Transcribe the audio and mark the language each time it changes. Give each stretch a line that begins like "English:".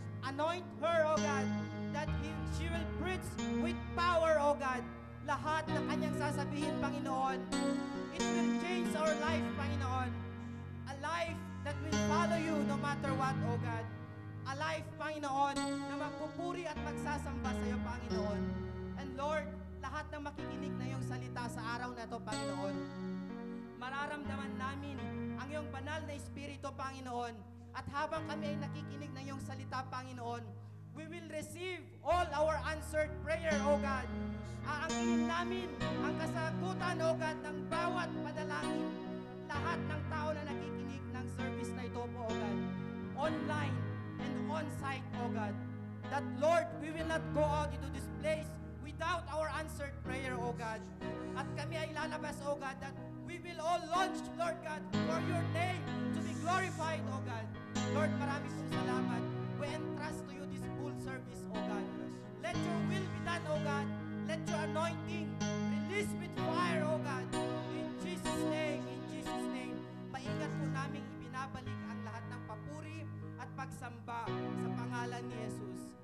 English: Anoint her, O God, that she will preach with power, O God.
Filipino: Lahat ng kanyang sasabihin, Panginoon,
English: it will change our life,
Filipino: Panginoon.
English: A life that will follow you no matter what, O God. A life,
Filipino: Panginoon, na magpupuri at magsasamba sa iyo, Panginoon. And Lord, lahat ng makikinig na iyong salita sa araw na ito, Panginoon, mararamdaman namin ang iyong banal na Espiritu, Panginoon. At habang kami ay nakikinig ng iyong salita, Panginoon,
English: we will receive all our answered prayer, O God.
Filipino: Aangkin namin ang kasagutan, O God, ng bawat padalangin. Lahat ng tao na nakikinig ng service na ito po, O God.
English: Online and on-site, O God. That, Lord, we will not go out into this place without our answered prayer, O God.
Filipino: At kami ay lalabas,
English: O God, that we will all launch, Lord God, for your name to be glorified, O God. Lord,
Filipino: maraming pong salamat.
English: We entrust to you this full service, O God. Let your will be done, O God. Let your anointing release with fire, O God. In Jesus' name,
Filipino: maingat po namin ibinabalik ang lahat ng papuri at pagsamba sa pangalan ni Jesus.